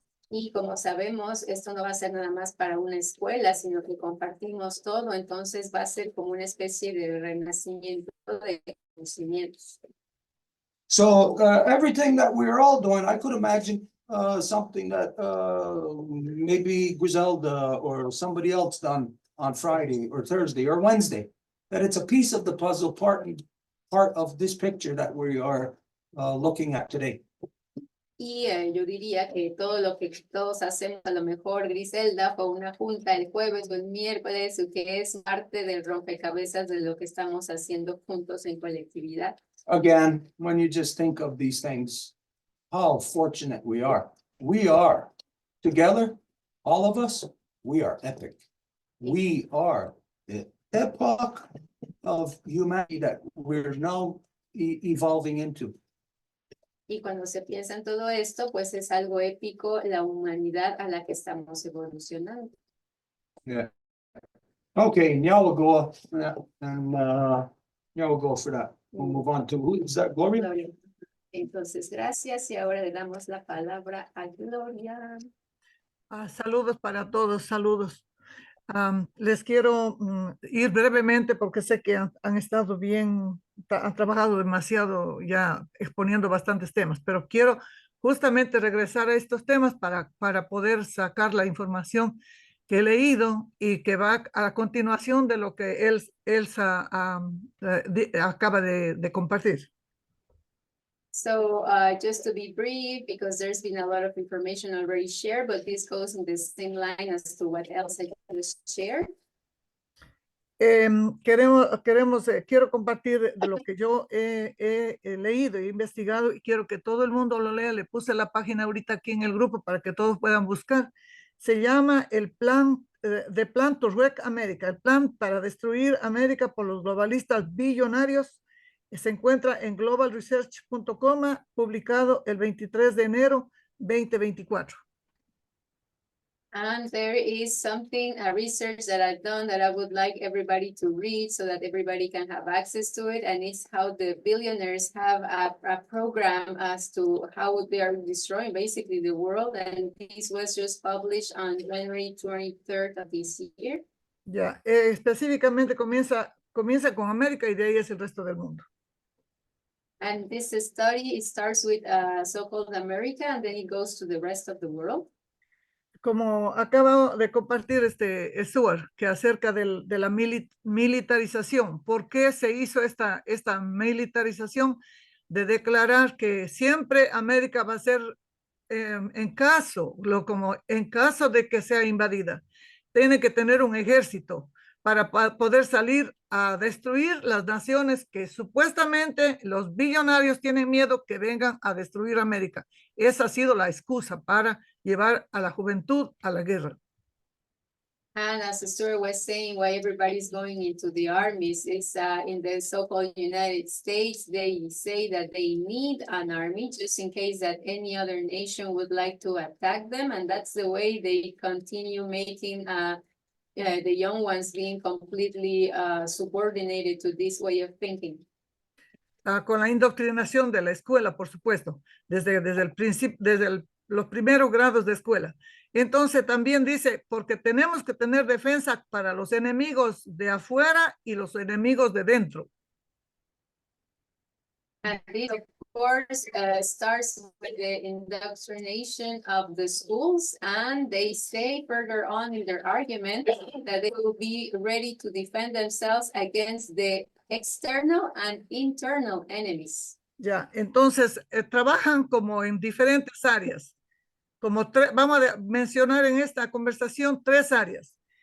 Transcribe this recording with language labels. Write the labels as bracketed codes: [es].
[es] Y como sabemos, esto no va a ser nada más para una escuela, sino que compartimos todo, entonces va a ser como una especie de renacimiento de conocimientos. [en] So everything that we're all doing, I could imagine something that maybe Griselda or somebody else done on Friday or Thursday or Wednesday, that it's a piece of the puzzle, part of this picture that we are looking at today. [es] Y yo diría que todo lo que todos hacemos, a lo mejor Griselda fue una junta el jueves o el miércoles, o que es parte del rompecabezas de lo que estamos haciendo juntos en colectividad. [en] Again, when you just think of these things, how fortunate we are. We are together, all of us, we are epic. We are the epoch of humanity that we're now evolving into. [es] Y cuando se piensa en todo esto, pues es algo épico la humanidad a la que estamos evolucionando. [en] Yeah. Okay, now we'll go and now we'll go for that. We'll move on to who is that, Gloria? Gloria. [es] Entonces, gracias y ahora le damos la palabra a Gloria. Saludos para todos, saludos. Les quiero ir brevemente porque sé que han estado bien, han trabajado demasiado ya exponiendo bastantes temas, pero quiero justamente regresar a estos temas para poder sacar la información que he leído y que va a continuación de lo que Elsa acaba de compartir. [en] So just to be brief, because there's been a lot of information already shared, but this goes in the same line as to what Elsa just shared. [es] Quiero compartir de lo que yo he leído e investigado y quiero que todo el mundo lo lea. Le puse la página ahorita aquí en el grupo para que todos puedan buscar. Se llama el plan, The Plan to Wreck America, el plan para destruir América por los globalistas billonarios. Se encuentra en globalresearch.com, publicado el 23 de enero 2024. [en] And there is something, a research that I've done that I would like everybody to read so that everybody can have access to it. And it's how the billionaires have a program as to how they are destroying basically the world. And this was just published on January 23rd of this year. [es] Ya, específicamente comienza con América y de ahí es el resto del mundo. [en] And this study, it starts with so-called America, and then it goes to the rest of the world. [es] Como acaba de compartir Stuart, que acerca de la militarización, ¿por qué se hizo esta militarización? De declarar que siempre América va a ser, en caso de que sea invadida, tiene que tener un ejército para poder salir a destruir las naciones que supuestamente los billonarios tienen miedo que vengan a destruir América. Esa ha sido la excusa para llevar a la juventud a la guerra. [en] And as the story was saying, why everybody's going into the armies is in the so-called United States, they say that they need an army just in case that any other nation would like to attack them. And that's the way they continue making the young ones being completely subordinated to this way of thinking. [es] Con la indoctrinación de la escuela, por supuesto, desde el principio, los primeros grados de escuela. Entonces también dice, porque tenemos que tener defensa para los enemigos de afuera y los enemigos de dentro. [en] And this, of course, starts with the indoctrination of the schools, and they say further on in their argument that they will be ready to defend themselves against the external and internal enemies. [es] Ya, entonces trabajan como en diferentes áreas. Como vamos a mencionar en esta conversación 3 áreas.